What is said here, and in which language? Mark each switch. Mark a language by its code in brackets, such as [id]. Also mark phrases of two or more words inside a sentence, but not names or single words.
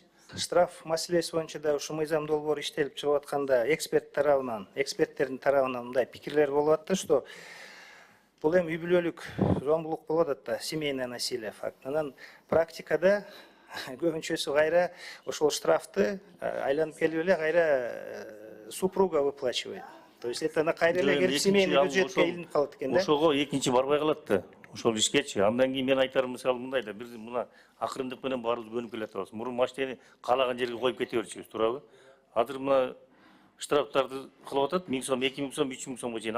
[ky] Штраф маселеси боюнча да ушу мыйзам долбоор иштелип чыгып атканда эксперттердин тарабынан мындай пикирлер болуп атты, что бул эми үй бүлөлүк зомбулук болуп атат да, [ru] семейное насилие факт. [ky] Анан практикада көбүнчөсү кайра ошол штрафты айланып келип эле кайра [ru] супруга выплачивает. То есть это на [ky] кайра эле келип семейный бюджетке илинип калат экен да. Ошого экинчи барбай калат да. Ошол ишкечи. Андан кийин мен айтарым мисалы мындай да, бир мына акырындык менен баарыбыз көнүп келатабыз. Мурун машинени каалаган жерге коюп кете берчүбүз, туурабы? Азыр мына штрафтарды кылып атат, 1000 сом, 2000 сом, 3000 сомго чейин.